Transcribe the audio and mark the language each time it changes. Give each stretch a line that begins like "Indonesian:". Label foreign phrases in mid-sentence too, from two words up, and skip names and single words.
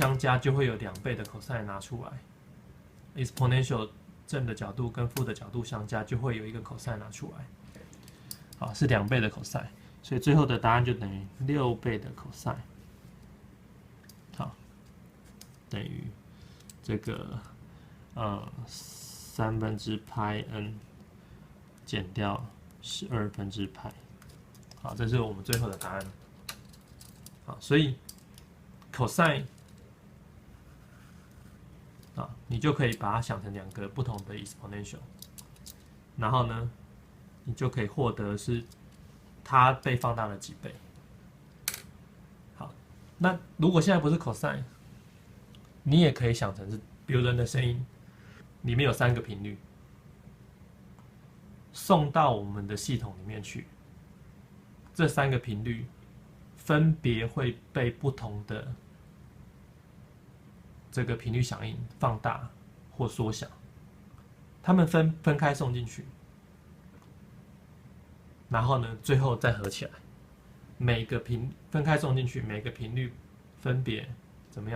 Chinese: 相加就會有2倍的 cos 拿出來。exponential 正的角度跟負的角度相加就會有一個 cos 拿出來，好，是2倍的 cos， 所以最後的答案就等於6倍的 cos， 好，等於這個3/πn 減掉 12/π，好，這是我們最後的答案。好，所以 cos 啊，你就可以把它想成2個不同的 exponential， 然後呢，你就可以獲得是它被放大了幾倍。好，那如果現在不是 cos，你也可以想成是，比如人的聲音裡面有3個頻率，送到我們的系統裡面去，這3個頻率分別會被不同的這個頻率響應放大或縮小，它們分開送進去，然後呢，最後再合起來，每個分開送進去，每個頻率分別怎麼樣？